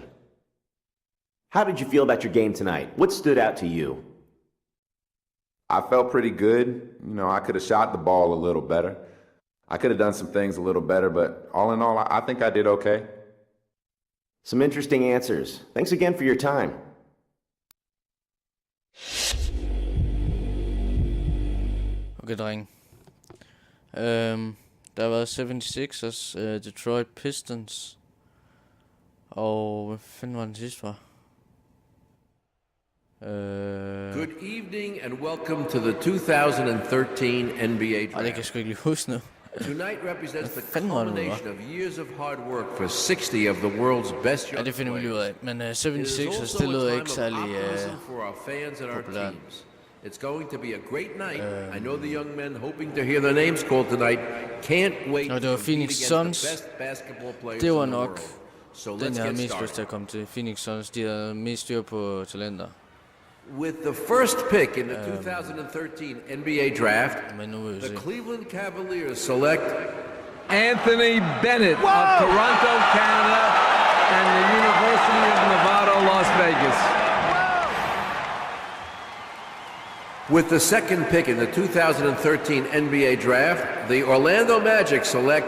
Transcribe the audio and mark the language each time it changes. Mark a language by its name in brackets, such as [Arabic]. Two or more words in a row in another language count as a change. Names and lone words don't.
[English] How did you feel about your game tonight? What stood out to you? I felt pretty good. You know, I could have shot the ball a little better. I could have done some things a little better, but all in all, I think I did okay. Some interesting answers. Thanks again for your time. [Danish] Okay, dreng. Der har været 76ers, Detroit Pistons. Og hvad fanden var den sidste var? [English] Good evening and welcome to the 2013 NBA Draft. [Danish] Det kan jeg sgu ikke lige huske nu. [English] Tonight represents the culmination of years of hard work for 60 of the world's best young [Danish] det finder vi lige ud af. Men [English] players. [Danish] 76ers, det lyder ikke særlig [English] for our fans and our [Danish] populært. [English] teams. It's going to be a great night. I know the young men hoping to hear their names called tonight can't wait [Danish] Og det var [English] to [Danish] Phoenix [English] meet against [Danish] Suns. [English] the best basketball players [Danish] Det var [English] in the [Danish] nok [English] world. So [Danish] den, [English] let's [Danish] jeg havde [English] get [Danish] mest [English] started. [Danish] lyst til at komme til. Phoenix Suns, de havde mest styr på talenter. [English] With the first pick in the 2013 NBA Draft, [Danish] Men nu vil vi [English] the [Danish] se. [English] Cleveland Cavaliers select Anthony Bennett of Toronto, Canada, and the University of Nevada, Las Vegas. With the second pick in the 2013 NBA Draft, the Orlando Magic select